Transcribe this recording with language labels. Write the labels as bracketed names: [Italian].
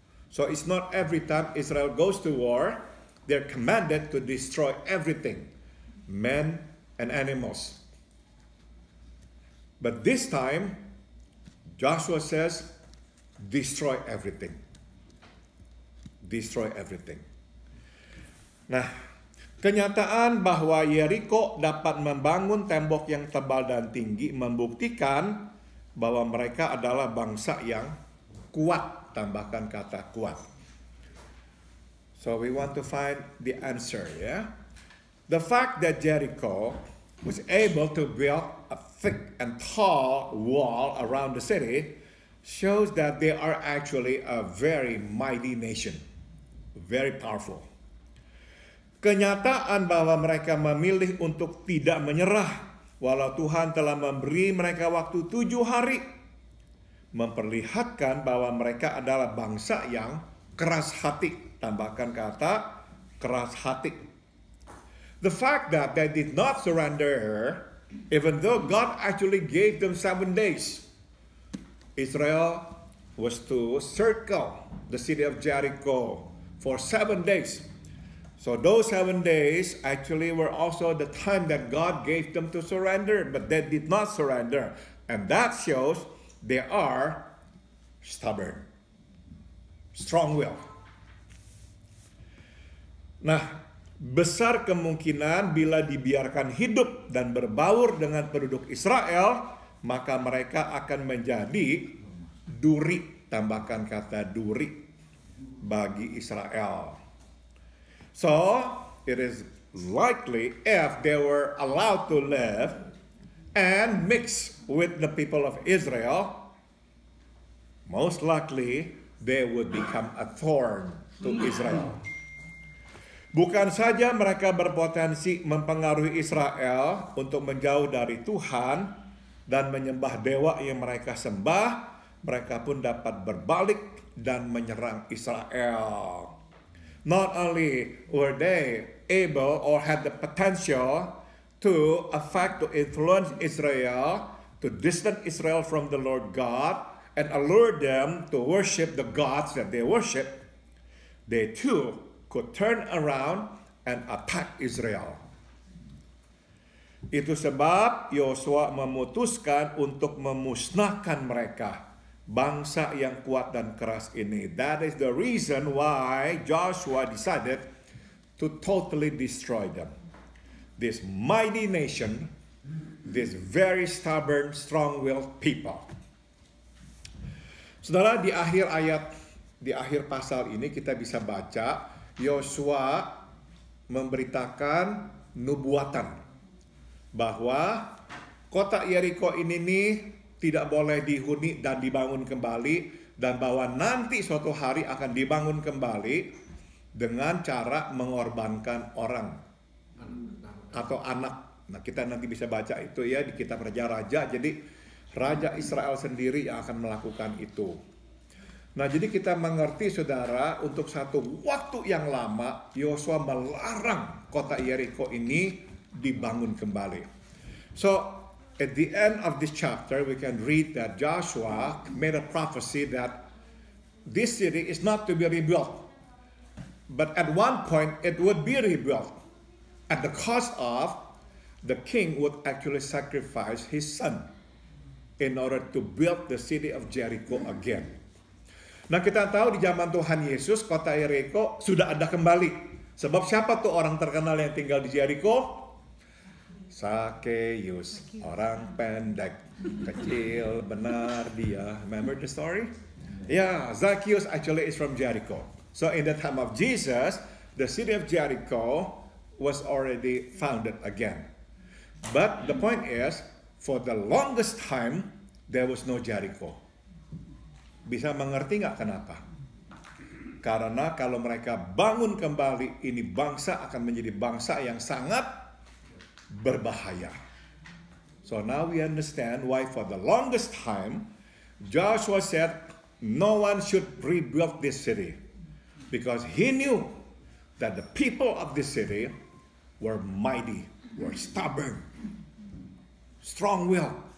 [English] So it's not every time Israel goes to war, they're commanded to destroy everything, men and animals. But this time, Joshua says, destroy everything. Destroy everything. [Indonesian] Nah, kenyataan bahwa Yeriko dapat membangun tembok yang tebal dan tinggi membuktikan bahwa mereka adalah bangsa yang kuat, tambahkan kata kuat. [English] So we want to find the answer, ya. The fact that Jericho was able to build a thick and tall wall around the city shows that they are actually a very mighty nation, very powerful. [Indonesian] Kenyataan bahwa mereka memilih untuk tidak menyerah walau Tuhan telah memberi mereka waktu 7 hari memperlihatkan bahwa mereka adalah bangsa yang keras hati. Tambahkan kata keras hati. [English] The fact that they did not surrender, even though God actually gave them 7 days. Israel was to circle the city of Jericho for 7 days. So those 7 days actually were also the time that God gave them to surrender, but they did not surrender. And that shows they are stubborn, strong-willed. [Indonesian] Nah, besar kemungkinan bila dibiarkan hidup dan berbaur dengan penduduk Israel, maka mereka akan menjadi duri, tambahkan kata duri, bagi Israel. [English] So, it is likely if they were allowed to live and mix with the people of Israel, most likely they would become a thorn to Israel. [Indonesian] Bukan saja mereka berpotensi mempengaruhi Israel untuk menjauh dari Tuhan dan menyembah dewa yang mereka sembah, mereka pun dapat berbalik dan menyerang Israel. [English] Not only were they able or had the potential to affect, to influence Israel, to distance Israel from the Lord God, and allure them to worship the gods that they worship, they too could turn around and attack Israel. [Indonesian] Itu sebab Yosua memutuskan untuk memusnahkan mereka, bangsa yang kuat dan keras ini. [English] That is the reason why Joshua decided to totally destroy them. This mighty nation, this very stubborn, strong-willed people. [Indonesian] Saudara, di akhir ayat, di akhir pasal ini kita bisa baca Yosua memberitakan nubuatan bahwa kota Yeriko ini nih tidak boleh dihuni dan dibangun kembali, dan bahwa nanti suatu hari akan dibangun kembali dengan cara mengorbankan orang atau anak. Nah, kita nanti bisa baca itu ya di kitab Raja-Raja. Jadi Raja Israel sendiri yang akan melakukan itu. Nah, jadi kita mengerti saudara, untuk satu waktu yang lama Yosua melarang kota Yeriko ini dibangun kembali. [English] So at the end of this chapter, we can read that Joshua made a prophecy that this city is not to be rebuilt, but at one point it would be rebuilt at the cost of the king would actually sacrifice his son in order to build the city of Jericho again. [Indonesian] Nah, kita tahu di zaman Tuhan Yesus kota Jericho sudah ada kembali. Sebab siapa tuh orang terkenal yang tinggal di Jericho? Sakeus, orang pendek, kecil, benar dia. [English] Remember the story? Yeah, Zacchaeus actually is from Jericho. So in the time of Jesus, the city of Jericho was already founded again. But the point is, for the longest time, there was no Jericho. [Indonesian] Bisa mengerti nggak kenapa? Karena kalau mereka bangun kembali, ini bangsa akan menjadi bangsa yang sangat berbahaya. [English] So now we understand why for the longest time Joshua said, no one should rebuild this city because he knew that the people of this city were mighty, were stubborn, strong-willed.